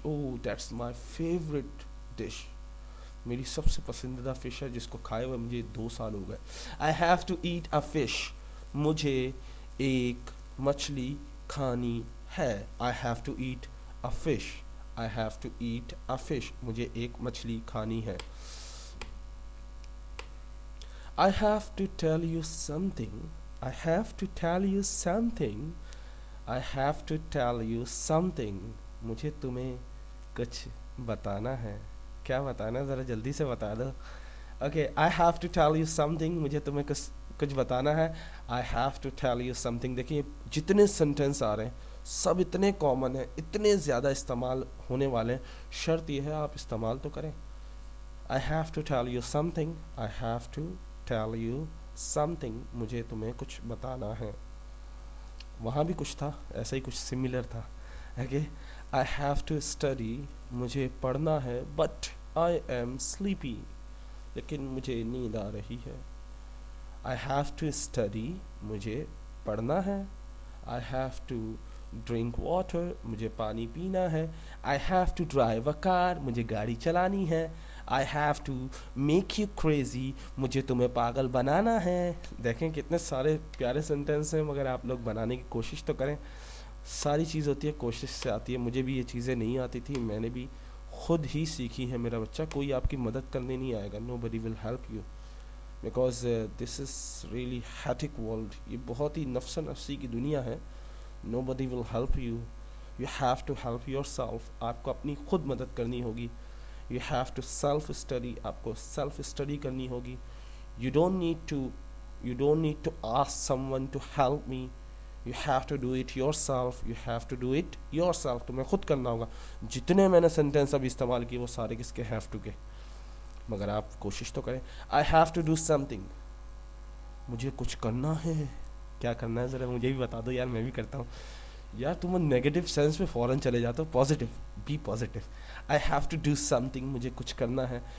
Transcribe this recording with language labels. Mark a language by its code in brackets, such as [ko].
[en] Oh, that's my favorite dish. [ur] میری سب سے پسندیدہ فش ہے جس کو کھائے ہوئے مجھے 2 سال ہو گئے. [en] I have to eat a fish. [ur] مجھے ایک مچھلی کھانی ہے. [en] I have to eat a fish. I have to eat a fish. [ur] مجھے ایک مچھلی کھانی ہے. [en] I have to tell you something. I have to tell you something. I have to tell you something. [ur] مجھے تمہیں کچھ بتانا ہے. کیا بتانا ہے ذرا جلدی سے بتا دو. [en] Okay, I have to tell you something. [ur] مجھے تمہیں کچھ بتانا ہے. [en] I have to tell you something. [ur] دیکھیے جتنے سینٹینس آ رہے ہیں سب اتنے کامن ہیں, اتنے زیادہ استعمال ہونے والے ہیں. شرط یہ ہے آپ استعمال تو کریں. [en] I have to tell you something. I have to tell you something. [ur] مجھے تمہیں کچھ بتانا ہے. وہاں بھی کچھ تھا ایسا ہی, کچھ سملر تھا. [en] Okay, I have to study. [ur] مجھے پڑھنا ہے. [en] But I am sleepy. [ur] لیکن مجھے نیند آ رہی ہے. [en] I have to study. [ur] مجھے پڑھنا ہے. [en] I have to drink water. [ur] مجھے پانی پینا ہے. [en] I have to drive a car. [ur] مجھے گاڑی چلانی ہے. [en] I have to make you crazy. [ur] مجھے تمہیں پاگل بنانا ہے. دیکھیں کتنے سارے پیارے سینٹینس ہیں, مگر آپ لوگ بنانے کی کوشش تو کریں. ساری چیز ہوتی ہے کوشش سے آتی ہے. مجھے بھی یہ چیزیں نہیں آتی تھی, میں نے بھی خود ہی سیکھی ہے. میرا بچہ کوئی آپ کی مدد کرنے نہیں آئے گا. [en] Nobody will help you because this is really hectic world. [ur] یہ بہت ہی نفس نفسی کی دنیا ہے. [en] Nobody will help you. You have to help yourself. [ur] آپ کو اپنی خود مدد کرنی ہوگی. [en] You have to self study. [ur] آپ کو self study کرنی ہوگی. [en] You don't need to ask someone to help me. You have to do it yourself. You have to do it yourself. [ur] تمہیں خود کرنا ہوگا. جتنے میں نے سینٹینس ابھی استعمال کیے وہ سارے کس کے have to کے, مگر آپ کوشش تو کریں. [en] I have to do something. [ur] مجھے کچھ کرنا ہے. کیا کرنا ہے ذرا مجھے بھی بتا دو یار, میں بھی کرتا ہوں. یار تم نیگیٹو سینس میں فوراً چلے جاتے ہو. [en] Positive, be positive. I have to do something. [ur] مجھے کچھ کرنا ہے.